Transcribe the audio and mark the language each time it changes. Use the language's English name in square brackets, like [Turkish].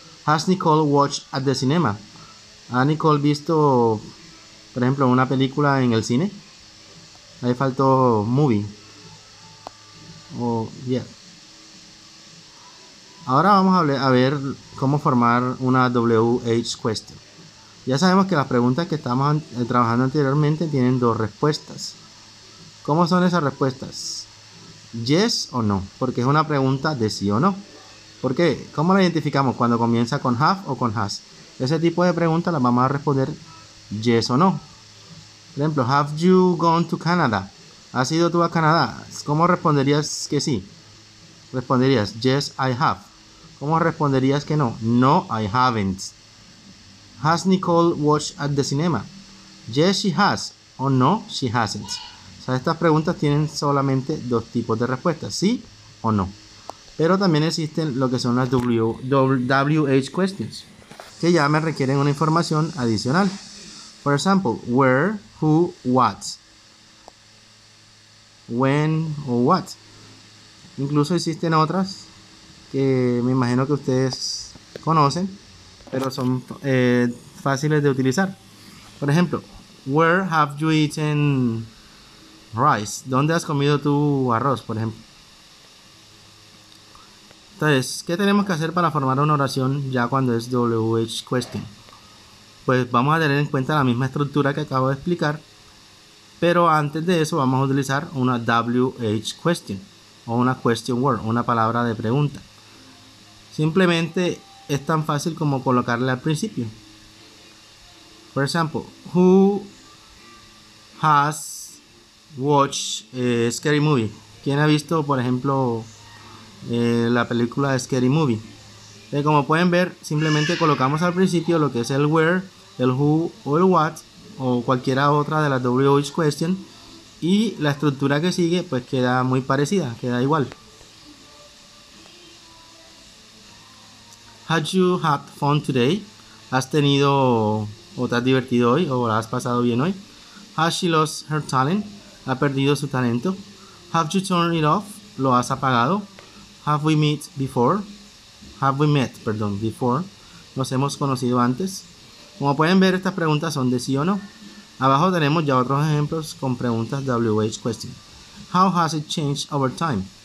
[English] Has Nicole watched at the cinema? [Spanish] ¿Ha Nicole visto, por ejemplo, una película en el cine? Ahí faltó movie. [English] Yeah. [Spanish] Ahora vamos a ver cómo formar una WH question. Ya sabemos que las preguntas que estamos trabajando anteriormente tienen dos respuestas. ¿Cómo son esas respuestas? Yes o no, porque es una pregunta de sí o no. ¿Por qué? ¿Cómo la identificamos? Cuando comienza con have o con has. Ese tipo de preguntas las vamos a responder yes o no. Por ejemplo, [English] have you gone to Canada? [Spanish] ¿Has ido tú a Canadá? ¿Cómo responderías que sí? Responderías [English] yes, I have. [Spanish] ¿Cómo responderías que no? [English] No, I haven't. Has Nicole watched at the cinema? Yes, she has. O no, she hasn't. [Spanish] O sea, estas preguntas tienen solamente dos tipos de respuestas, sí o no. Pero también existen lo que son las WH questions, que ya me requieren una información adicional. Por ejemplo, where, who, what, when o what. Incluso existen otras que me imagino que ustedes conocen, pero son fáciles de utilizar. Por ejemplo, [English] where have you eaten rice? [Spanish] ¿Dónde has comido tu arroz, por ejemplo? Entonces, ¿qué tenemos que hacer para formar una oración ya cuando es WH question? Pues vamos a tener en cuenta la misma estructura que acabo de explicar, pero antes de eso vamos a utilizar una WH question o una question word, una palabra de pregunta. Simplemente es tan fácil como colocarle al principio. Por ejemplo, [English] who has watched a scary movie? [Spanish] ¿Quién ha visto, por ejemplo, la película Scary Movie? Como pueden ver, simplemente colocamos al principio lo que es el where, el who o el what o cualquiera otra de las WH question, y la estructura que sigue pues queda muy parecida, queda igual. [English] Had you had fun today? [Spanish] ¿Has tenido o te has divertido hoy o la has pasado bien hoy? [English] Has she lost her talent? [Spanish] ¿Ha perdido su talento? [English] Have you turned it off? [Spanish] ¿Lo has apagado? [English] Have we met before? Before. [Spanish] ¿Nos hemos conocido antes? Como pueden ver, estas preguntas son de sí o no. Abajo tenemos ya otros ejemplos con preguntas WH question. [English] How has it changed over time?